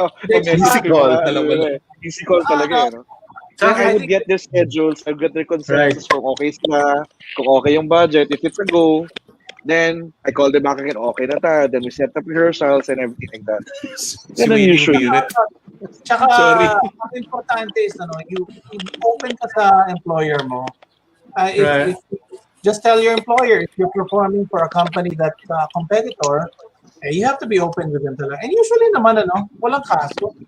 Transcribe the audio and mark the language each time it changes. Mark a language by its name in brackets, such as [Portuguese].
[English] Easy call. Easy call [Filipino] talaga eh. No? [English] So I would get their schedules, I would get their consensus [Filipino] kung okay sila, kung okay yung budget, [English] if it's a go, then I call them back again, [Filipino] okay na ta, [English] then we set up rehearsals and everything like that. [Filipino] Yan ang usually. Tsaka, [English] Sorry. [Filipino] ang importante is, you open ka sa employer mo. [English] If just tell your employer, if you're performing for a company that's a competitor, you have to be open with them talaga. And usually naman, [Filipino] walang kaso.